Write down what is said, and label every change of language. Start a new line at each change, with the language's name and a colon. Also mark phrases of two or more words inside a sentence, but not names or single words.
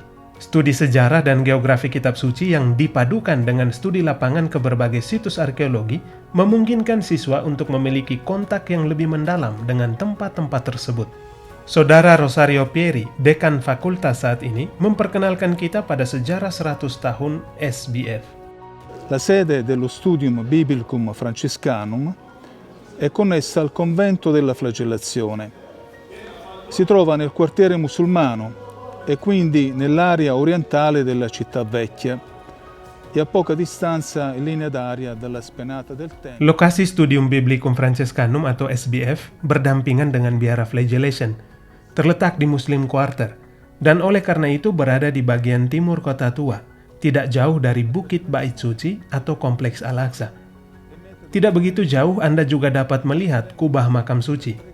Indonesian: Studi sejarah dan geografi kitab suci yang dipadukan dengan studi lapangan ke berbagai situs arkeologi memungkinkan siswa untuk memiliki kontak yang lebih mendalam dengan tempat-tempat tersebut. Saudara Rosario Pieri, dekan fakultas saat ini, memperkenalkan kita pada sejarah 100 tahun SBF.
Italian: La sede dello Studium Biblicum Franciscanum è connessa al convento della Flagellazione. Si trova nel quartiere musulmano e quindi nell'area orientale della città vecchia e a poca distanza in linea d'aria dalla Spianata del Tempio.
Indonesian: Lokasi Studium Biblicum Franciscanum atau SBF berdampingan dengan biara Flagellation, terletak di Muslim Quarter, dan oleh karena itu berada di bagian timur kota tua, tidak jauh dari Bukit Bait Suci atau Kompleks Al-Aqsa. Tidak begitu jauh Anda juga dapat melihat kubah makam suci.